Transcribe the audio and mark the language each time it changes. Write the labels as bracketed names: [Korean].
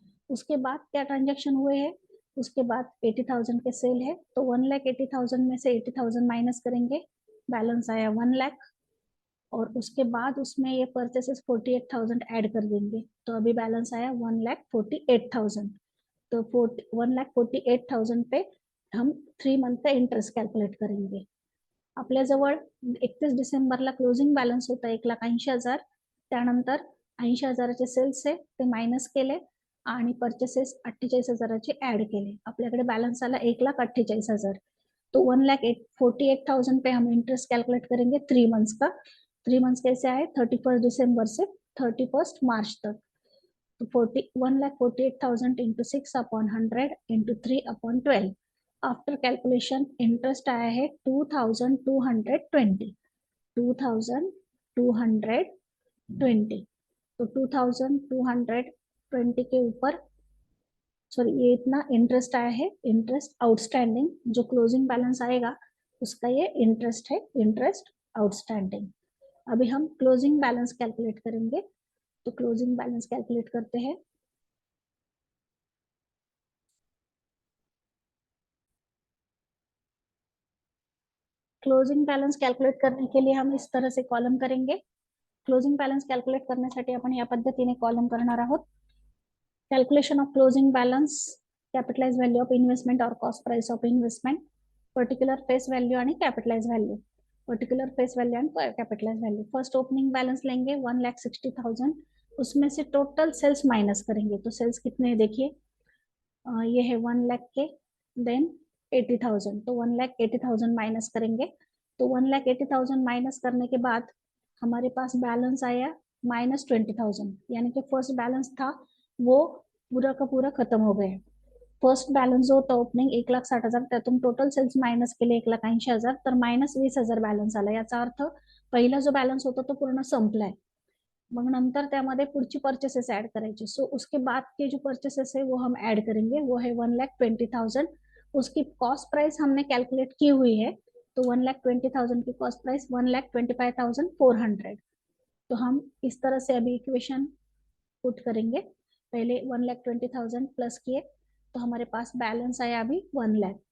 [Hindi] उसके बाद क्या ट्रांजेक्शन हुए हैं? उसके बाद 80,000 के सेल है, तो 1,80,000 में से 80,000 माइनस करेंगे, बैलेंस आया 1 लाख. और उसके बाद उसमें ये परचेसेस 48,000 ऐड कर देंगे, तो अभी बैलेंस आया 1,48,000. तो 1,48,000 पे हम 3 मंथ का इंटरेस्ट कैलकुलेट करेंगे. [Marathi] आपल्याजवळ 31 डिसेंबरला क्लोजिंग बॅलन्स होता 1,80,000. त्यानंतर 80,000चे सेल्स आहे ते मायनस केले आणि परचेसेस 48,000चे ऍड केले. आपल्याकडे बैलेंस आला 1,48,000. [Hindi] तो 1,48,000 पे हम इंटरेस्ट कैलकुलेट करेंगे 3 मंथ्स का. 3 मंथ्स कैसे आए? 31 दिसंबर से 31 मार्च तक. [English] तो 1,48,000 into 6 upon 100 into 3 upon 12. [Hindi] After calculation interest आया है 2,220. 2,220. तो 2220 के ऊपर, सॉरी ये इतना इंटरेस्ट आया है, इंटरेस्ट आउटस्टैंडिंग, जो क्लोजिंग बैलेंस आएगा उसका ये इंटरेस्ट है, इंटरेस्ट आउटस्टैंडिंग। अभी हम क्लोजिंग बैलेंस कैलकुलेट करेंगे, तो क्लोजिंग बैलेंस कैलकुलेट करते हैं। क्लोजिंग बैलेंस कैलकुलेट करने के लिए हम इस तरह से कॉलम करेंगे। [Marathi] क्लोजिंग बैलेंस कॅल्क्युलेट करण्यासाठी आपण या पद्धतीने कॉलम करणार आहोत। [English] Calculation of closing balance, capitalize value of investment और cost price of investment, particular face value आणि capitalize value, particular face value and capitalize value. [Hindi] First opening balance लेंगे 1,60,000, उसमें से टोटल सेल्स माइनस करेंगे। तो सेल्स कितने हैं देखिए, ये है 1 लाख के, देन 80,000, तो 1,80,000 माइनस करेंगे। तो 1,80,000 माइनस करने के बाद हमारे पास बैलेंस आया -20,000, यानी कि फर्स्ट बैलेंस था वो पूरा का पूरा खत्म हो गया। [Marathi] फर्स्ट बॅलन्स जो होता ओपनिंग 1,60,000, त्यातून टोटल सेल्स मायनस केले 1,80,000, तर -20,000 बॅलन्स आला। याचा अर्थ पहिला जो बॅलन्स होता तो पूर्ण संपलाय। मग नंतर त्यामध्ये पुढची परचेसेस ऐड करायची। [Hindi] सो उसके बाद के जो परचेसेस है वो हम ऐड करेंगे, वो है 1,20,000। उसकी कॉस्ट प्राइस हमने कैलकुलेट की हुई है, तो 1,20,000 की कॉस्ट प्राइस 1,25,400। तो हम इस तरह से अभी इक्वेशन पुट करेंगे। पहले 1,20,000 प्लस किए, तो हमारे पास बैलेंस आया अभी 1 लाख।